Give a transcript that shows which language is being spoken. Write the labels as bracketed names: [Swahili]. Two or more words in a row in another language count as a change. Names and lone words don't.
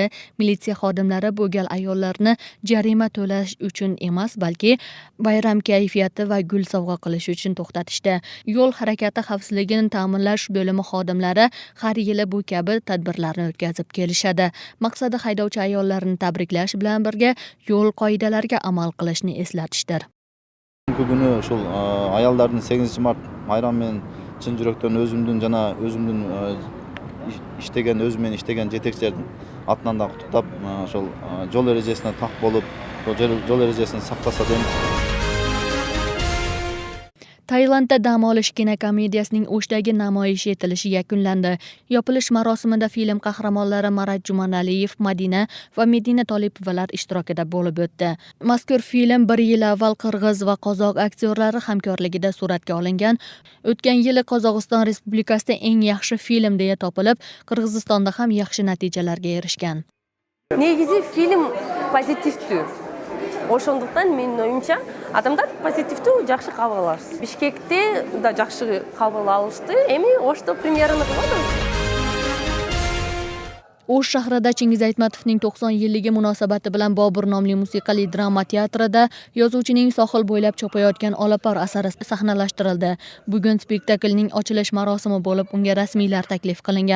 [Uzbek] Militsiya xodimlari bu gal ayollarni jarima to'lash uchun emas, balki bayram kayfiyati va gul sovg'a qilish uchun to'xtatishdi. Yo'l harakati xavfsizligini ta'minlash bo'limi xodimlari har yili bu kabi tadbirlarni o'tkazib kelishadi. Maqsadi haydovchi ayollarni tabriklash bilan birga yo'l qoidalariga amal qilish eslatishdir. [Kyrgyz] Бүгүнү ушул аялдардын 8-март байрамы менен чын жүрөктөн өзүмдүн иштеген жетекчилердин атынан да куттуктап, ошол жол эрежесине так болуп, жол эрежесин сактаса дейм. [Uzbek] Tailandda dam olish kinokomediyasining O'shdagi namoyishi etilishi yakunlandi. Yopilish marosimida film qahramonlari Marat Jumanaliyev, Madina va Medina Tolipovalar ishtirokida bo'lib o'tdi. Mazkur film 1 yil avval qirg'iz va qozoq aktyorlari hamkorligida suratga olingan. O'tgan yili Qozog'iston Respublikasida eng yaxshi film deya topilib, Qirg'izistonda ham yaxshi natijalarga erishgan. [Kyrgyz] Негизи фильм позитивди. Ошондуктан менин оюмча адамдар позитивдүү жакшы кабыл алышты. Бишкекте да жакшы кабыл алышты. Эми Ошто премьераны кылып атабыз. [Uzbek] O'sh shahrida Chingiz Aytmatovning 90 yilligi munosabati bilan Bobur nomli musiqali drama teatrida yozuvchining sohil bo'ylab chopayotgan olapar asari sahnalashtirildi. Bugun spektaklning ochilish marosimi bo'lib, unga rasmiylar taklif qilingan.